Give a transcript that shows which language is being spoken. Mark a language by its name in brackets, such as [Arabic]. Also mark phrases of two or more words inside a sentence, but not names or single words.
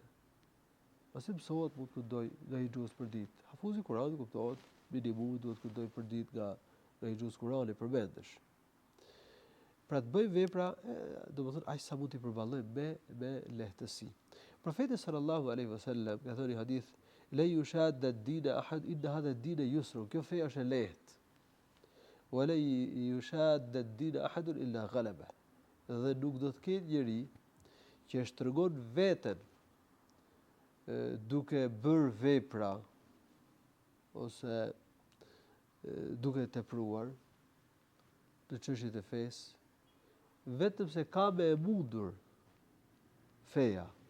[Albanian] Pasi mësohet mund të këndoj nga një xhuz për ditë. Hafuzi i Kuranit kuptohet, minimumi duhet të këndoj për ditë nga një xhuz Kurani përmendesh. Pra të bëj vepra, domethënë aq sa mund t'i përballojmë me lehtësi. Profeti [Arabic] sallallahu alaihi wasallam [Albanian] ka thënë hadith: [Arabic] "لا يشاد الدين أحد إن هذا الدين يسر." [Albanian] Kjo fe është e lehtë. [Arabic] "ولا يشاد الدين أحد إلا غلبه." [Albanian] Dhe nuk do të ketë njeri që e shtrëngon veten duke bërë vepra ose duke tepruar në çështjet e fesë, vetëm se ka me e mundur feja.